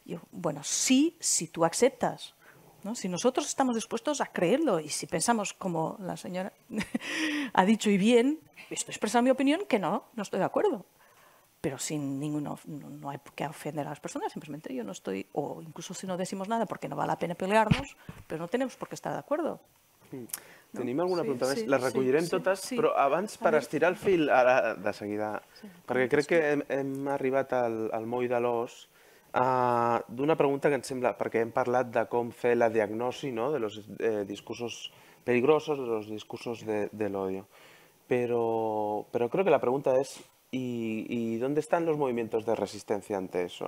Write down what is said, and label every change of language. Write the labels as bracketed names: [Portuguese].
[Spanish] Bueno, si tú aceptas, ¿no? Si nosotros estamos dispuestos a creerlo y si pensamos, como la señora ha dicho y bien, estoy expresando mi opinión, que no estoy de acuerdo. Pero sin no hay que ofender a las personas, simplemente yo no estoy, o incluso si no decimos nada porque no vale la pena pelearnos, pero no tenemos por qué estar de acuerdo. [Catalan] Tenim alguna pregunta més? Les recollirem totes, però abans, per estirar el fil, ara de seguida, perquè crec que hem arribat al moll de l'os, d'una pregunta que em sembla, perquè hem parlat de com fer la diagnosi [Spanish] de los discursos peligrosos, de los discursos del odio. Pero creo que la pregunta es, ¿y dónde están los movimientos de resistencia ante eso?